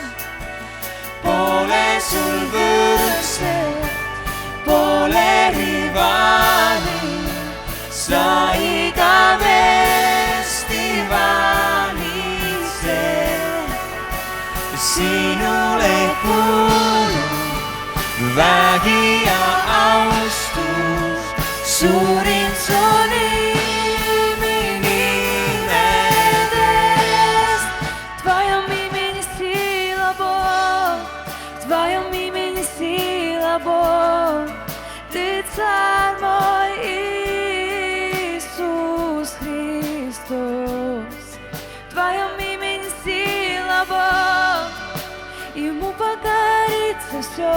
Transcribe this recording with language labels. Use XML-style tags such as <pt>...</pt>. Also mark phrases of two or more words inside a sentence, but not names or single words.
<et>Pole sul võrdset, pole rivaali, sa igavesti valitsev. Sinule kuulub vägi ja austus, suurim su nimi nimedest.</et> <ru>Твоем имени сила Бог, в Твоем имени сила Бог. Ты царь мой Иисус Христос. В Твоем имени сила Бог, Ему покорится все.</ru>